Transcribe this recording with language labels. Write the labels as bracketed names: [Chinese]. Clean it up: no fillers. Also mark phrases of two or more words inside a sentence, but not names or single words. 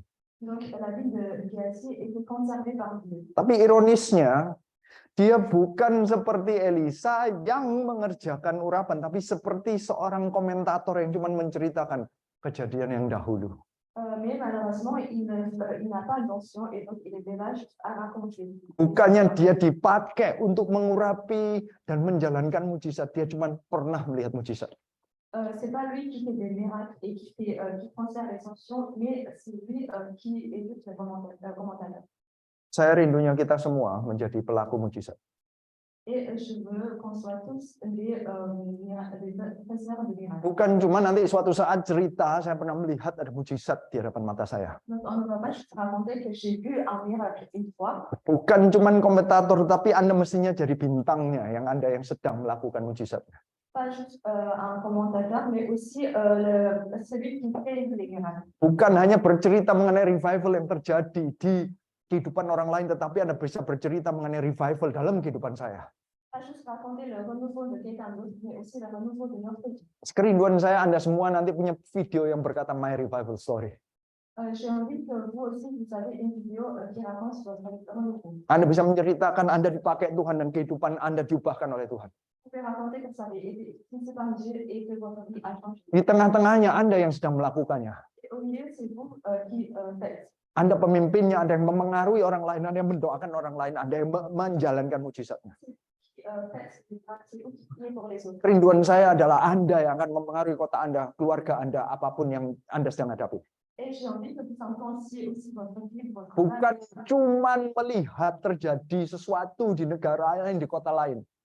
[French] Donc la vie de Géasi était conservée par Dieu. [Indonesian] Tapi ironisnya, dia bukan seperti Elisa yang mengerjakan urapan, tapi seperti seorang komentator yang cuma menceritakan kejadian yang dahulu. [French] Mais malheureusement, il n'a pas d'onction et donc il est là juste à raconter. [Indonesian] Bukannya dia dipakai untuk mengurapi dan menjalankan mujizat, dia cuma pernah melihat mujizat. [French] C'est pas lui qui fait des miracles et qui transfère les sanctions, mais c'est lui qui est juste le commentateur. [Indonesian] Saya rindunya kita semua menjadi pelaku mujizat. [French] Et je veux qu'on soit tous des faiseurs de miracles. [Indonesian] Bukan cuma nanti suatu saat cerita saya pernah melihat ada mujizat di hadapan mata saya. [French] Donc on ne va pas juste raconter que j'ai vu un miracle une fois. [Indonesian] Bukan cuma komentator, tapi Anda mestinya jadi bintangnya yang Anda yang sedang melakukan mujizatnya. [French] Pas juste un commentateur, mais aussi celui qui fait les miracles. [Indonesian] Bukan hanya bercerita mengenai revival yang terjadi di kehidupan orang lain, tetapi Anda bisa bercerita mengenai revival dalam kehidupan saya. [French] Pas juste raconter le renouveau de quelqu'un d'autre, mais aussi le renouveau de notre vie. [Indonesian] Kerinduan saya Anda semua nanti punya video yang berkata My Revival Story. [French] J'ai envie que vous aussi, vous avez une vidéo qui raconte votre renouveau. [Indonesian] Anda bisa menceritakan Anda dipakai Tuhan dan kehidupan Anda diubahkan oleh Tuhan. [French] Vous pouvez raconter que ça avait été utilisé par Dieu et que votre vie a changé. [Indonesian] Di tengah-tengahnya Anda yang sedang melakukannya. [French] Et au milieu, c'est vous qui faites. [Indonesian] Anda pemimpinnya, Anda yang memengaruhi orang lain, Anda yang mendoakan orang lain, Anda yang menjalankan mujizatnya. Kerinduan saya adalah Anda yang akan mempengaruhi kota Anda, keluarga Anda, apapun yang Anda sedang hadapi. Bukan cuma melihat terjadi sesuatu di negara lain, di kota lain.